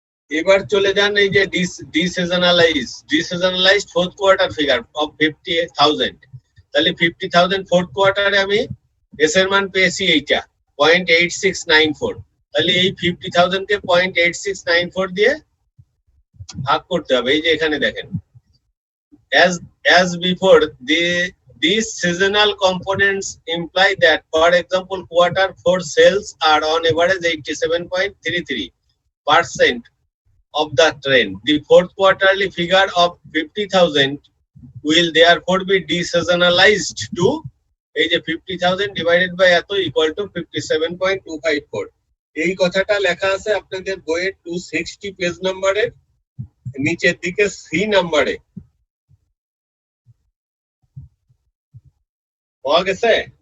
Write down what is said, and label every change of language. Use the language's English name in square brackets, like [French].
[Bangla] এবার চলে যান এই যে [English] ডিসিজনালাইজড fourth quarter figure of 50,000। [Bangla] তাহলে 50,000 ফোর্থ কোয়ার্টারে আমি এস এর মান পেয়েছি এইটা 0.8694। তাহলে এই 50,000 কে 0.8694 দিয়ে ভাগ করতে হবে। এই যে এখানে দেখেন, [English] as before, these seasonal components imply that, for example, quarter 4 sales are on average 87.33% of the trend. The fourth quarterly figure of 50,000 will therefore be deseasonalized to [Bangla] এই যে [English] 50,000 divided by [Bangla] এত [English] equal to 57.254। [Bangla] এই কথাটা লেখা আছে আপনাদের বইয়ের 260 page নম্বরের নিচের দিকে সি নম্বরে। পাওয়া গেছে?